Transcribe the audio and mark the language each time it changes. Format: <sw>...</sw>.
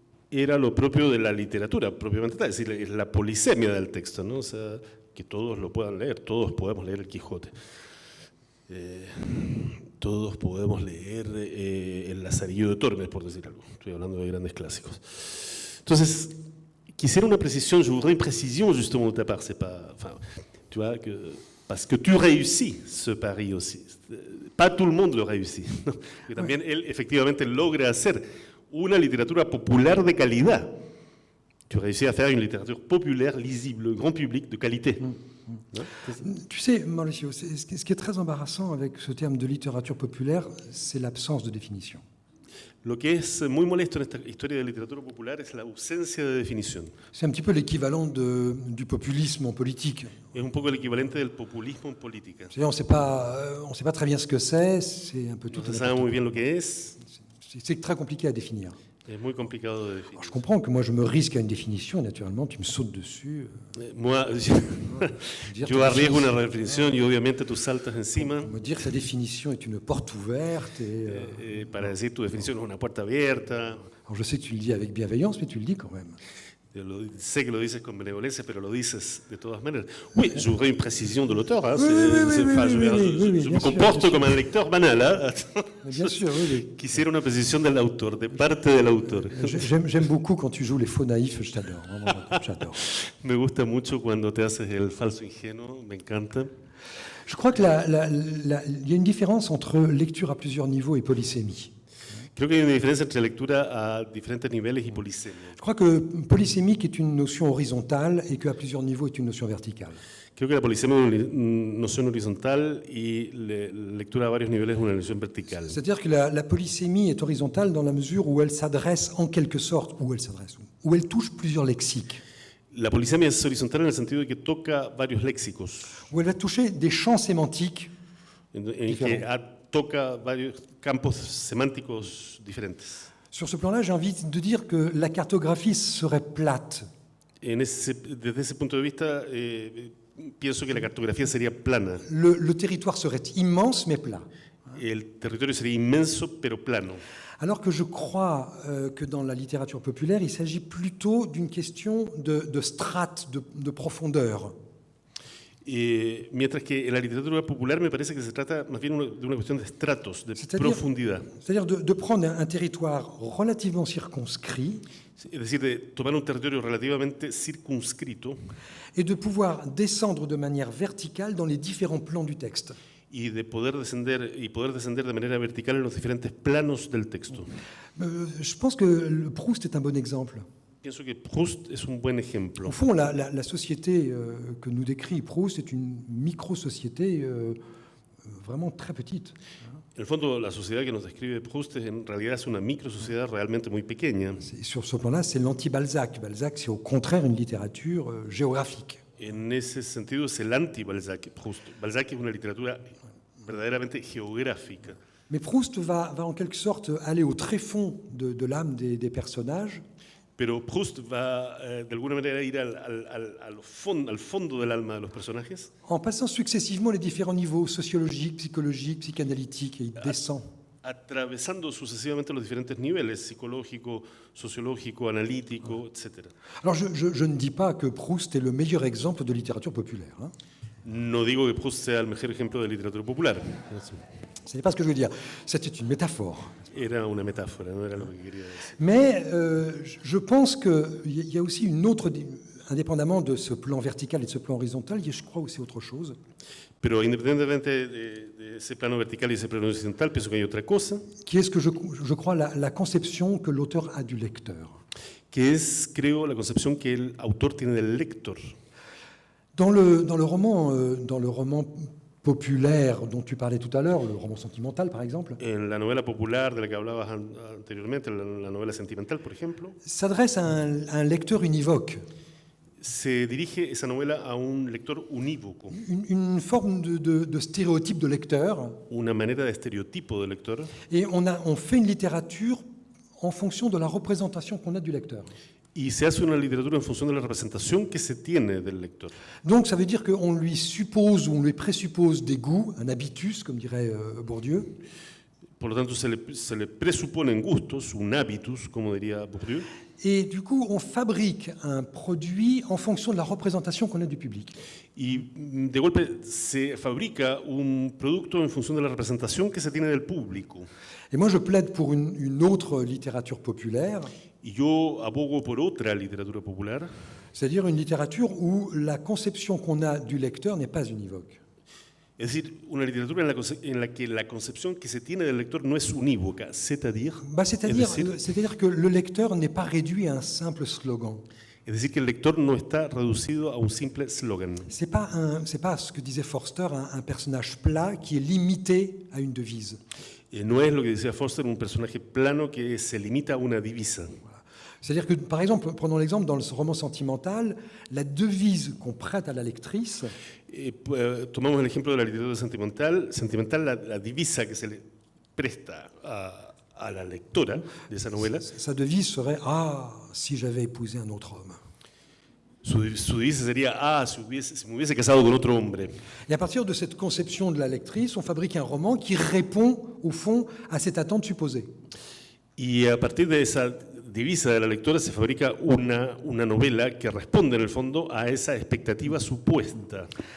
<es>era lo propio de la literatura, propiamente tal, es decir, es la polisemia del texto, ¿no? O sea, que todos lo puedan leer, todos podemos leer el Quijote, todos podemos leer el Lazarillo de Tormes, por decir algo, estoy hablando de grandes clásicos. Entonces, quisiera una precisión,</es> <fr>je voudrais une précision justement de ta part, c'est pas, enfin, tu vois, parce que tu réussis ce pari aussi. Pas tout le monde lo réussit.</fr> <es>¿No? Que también él efectivamente logra hacer una literatura popular de calidad.</es> <fr>Tu réussis à faire une littérature populaire, lisible, grand public, de qualité.</fr> <es>¿No?</es> <fr>Tu sais, Mauricio, ce qui est très embarrassant avec ce terme de littérature populaire, c'est l'absence de définition.</fr> <es>Lo que es muy molesto en esta historia de literatura popular es la ausencia de definición.</es> <fr>C'est un petit peu l'équivalent du populisme en politique.</fr> <es>Es un poco el equivalente del populismo en política.</es> <fr>On ne sait pas très bien ce que c'est un peu tout.</fr> <es>No se sabe muy bien lo que es.</es> <fr>C'est très compliqué à définir.</fr> <es>Es muy complicado de definir.</es> <fr>Alors, je comprends que moi je me risque à une définition, naturellement tu me sautes dessus.</fr> <es>Moi, yo arriesgo una definición y obviamente tú saltas encima.</es> <fr>Me dire que sa définition est une porte ouverte.</fr> <es>Para decir tu definición es una puerta abierta.</es> <fr>Alors je sais que tu le dis avec bienveillance, mais tu le dis quand même.</fr> <es>Sé que lo dices con benevolencia, pero lo dices de todas maneras.</es> <fr>Oui, je voudrais une précision de l'auteur. Hein. Je me comporte comme un lecteur banal. Hein. Bien sûr, oui.</fr> <es>Quisiera una precisión del autor, de parte del autor.</es> <fr>J'aime beaucoup quand tu joues les faux naïfs, je t'adore, vraiment, j'adore.</fr> <es>Me gusta mucho cuando te haces el falso ingenuo, me encanta.</es> <fr>Je crois qu'il y a une différence entre lecture à plusieurs niveaux et polysémie.</fr> <es>Creo que hay una diferencia entre lectura a diferentes niveles y polisemia.</es> <fr>Je crois que polysémique est une notion horizontale et qu'à plusieurs niveaux est une notion verticale.</fr> <es>Creo que la polisemia es una noción horizontal y lectura a varios niveles es una noción vertical.</es> <fr>C'est-à-dire que la polysémie est horizontale dans la mesure où elle s'adresse en quelque sorte, où elle touche plusieurs lexiques.</fr> <es>La polisemia es horizontal en el sentido de que toca varios léxicos.</es> <fr>Où elle va toucher des champs sémantiques</fr> <es>en que toca varios campos semánticos diferentes.</es> <fr>Sur ce plan-là, j'ai envie de dire que la cartographie serait plate.</fr> <es>Desde ese punto de vista, pienso que la cartografía sería plana.</es> <fr>Le territoire serait immense mais plat.</fr> <es>El territorio sería inmenso pero plano.</es> <fr>Alors que je crois que dans la littérature populaire, il s'agit plutôt d'une question de strates, de profondeur.</fr> <es>Mientras que en la literatura popular me parece que se trata más bien de una cuestión de estratos, de profundidad.</es> <fr>C'est-à-dire de prendre un territoire relativement circonscrit,</fr> <es>es decir, de tomar un territorio relativamente circunscrito</es> <fr>et de pouvoir descendre de manière verticale dans les différents plans du texte.</fr> <es>Y de poder descender de manera vertical en los diferentes planos del texto.</es> <fr>Je pense que Proust est un bon exemple.</fr> <es>Pienso que Proust es un buen ejemplo.</es> <fr>Au fond, la société que nous décrit Proust est une micro-société vraiment très petite.</fr> <es>En el fondo, la sociedad que nos describe Proust en realidad es una microsociedad realmente muy pequeña.</es> <fr>Sur ce plan-là, c'est l'anti-Balzac. Balzac, c'est au contraire une littérature géographique.</fr> <es>En ese sentido, es el anti-Balzac, Proust. Balzac es una literatura verdaderamente geográfica.</es> <fr>Mais Proust va en quelque sorte aller au tréfonds de l'âme des personnages.</fr> <es>Pero Proust va de alguna manera ir al fondo del alma de los personajes.</es> <fr>En passant successivement les différents niveaux sociologiques, psychologiques, psychanalytiques, et il descend.</fr> <es>Atravesando sucesivamente los diferentes niveles, psicológico, sociológico, analítico, etc.</es> <fr>Alors je ne dis pas que Proust est le meilleur exemple de littérature populaire. Hein.</fr> <es>No digo que Proust sea el mejor ejemplo de literatura popular.</es> <fr>Ce n'est pas ce que je veux dire. C'était une métaphore.</fr> <es>Era una metáfora, no era lo que quería decir.</es> <fr>Mais je pense qu'il y a aussi une autre, indépendamment de ce plan vertical et de ce plan horizontal, il y a, je crois, aussi autre chose.</fr> <es>Pero independientemente de ese plano vertical y ese plano horizontal, pienso que hay otra cosa.</es> <fr>Qui est ce que je crois la conception que l'auteur a du lecteur.</fr> <es>Que es, creo, la concepción que el autor tiene del lector.</es> <fr>Dans le roman populaire dont tu parlais tout à l'heure, le roman sentimental par exemple,</fr> <es>en la novela popular de la que hablabas anteriormente, la novela sentimental, por ejemplo,</es> <fr>s'adresse à un lecteur univoque.</fr> <es>Se dirige esa novela a un lector unívoco.</es> <fr>Une forme de stéréotype de lecteur.</fr> <es>Una manera de estereotipo de lector.</es> <fr>Et on fait une littérature en fonction de la représentation qu'on a du lecteur.</fr> <es>Y se hace una literatura en función de la representación que se tiene del lector.</es> <fr>Donc ça veut dire qu'on lui suppose ou on lui présuppose des goûts, un habitus, comme dirait Bourdieu.</fr> <es>Por lo tanto, se le presuponen gustos, un habitus, como diría Bourdieu.</es> <fr>Et du coup, on fabrique un produit en fonction de la représentation qu'on a du public.</fr> <es>Y de golpe se fabrica un producto en función de la representación que se tiene del público.</es> <fr>Et moi, je plaide pour une autre littérature populaire.</fr> <es>Y yo abogo por otra literatura popular.</es> <fr>C'est-à-dire une littérature où la conception qu'on a du lecteur n'est pas univoque.</fr> <es>Es decir, una literatura en la que la concepción que se tiene del lector no es unívoca,</es> <fr>c'est-à-dire que le lecteur n'est pas réduit à un simple slogan.</fr> <es>Es decir, que el lector no está reducido a un simple slogan.</es> <fr>C'est pas ce que disait Forster, un personnage plat qui est limité à une devise.</fr> <es>No es lo que decía Forster, un personaje plano que se limita a una divisa.</es> <fr>Voilà. C'est-à-dire que, par exemple, prenons l'exemple dans le roman sentimental, la devise qu'on prête à la lectrice.</fr> <es>Tomamos el ejemplo de la literatura sentimental, la divisa que se le presta a la lectora de esa novela.</es> <fr>Sa devise serait « Ah, si j'avais épousé un autre homme ».</fr> <es>Su divisa sería « Ah, si me hubiese casado con otro hombre ».</es> <fr>Et à partir de cette conception de la lectrice, on fabrique un roman qui répond, au fond, à cette attente supposée.</fr> <es>Y a partir de divisa de la lectora se fabrica una novela que responde en el fondo a esa expectativa supuesta.</es>